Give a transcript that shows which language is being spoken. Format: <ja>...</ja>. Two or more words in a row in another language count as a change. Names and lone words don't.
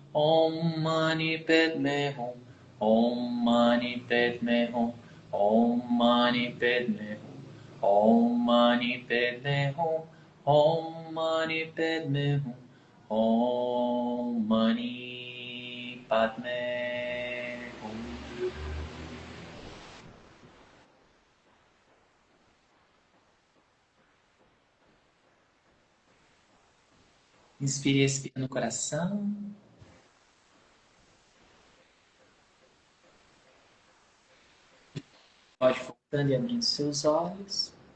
<sa>Om Mani Padme Hum. Om Mani Padme Hum. Om Mani Padme Hum. Om Mani Padme Hum. Om Mani Padme Hum. Om Mani Padme Hum.</sa> <pt>Inspire e expire no coração. Pode voltando e abrindo seus olhos.</pt>